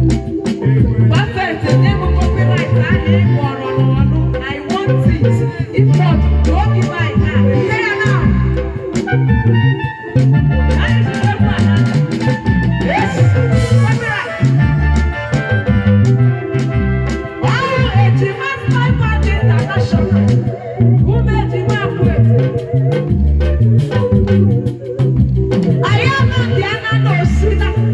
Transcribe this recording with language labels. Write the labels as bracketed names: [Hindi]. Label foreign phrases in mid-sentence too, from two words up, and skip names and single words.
[English] Perfect. [Igbo] Nye m copyright ahụ ị kpọrọ n'ọnụ. [English] I want it. If not, throw me my hand. Hear now. Yes. [Igbo] Ọrụ ejima Five Band International. Ụmụ ejima Akwaete. Anyị ama Diana na Osina.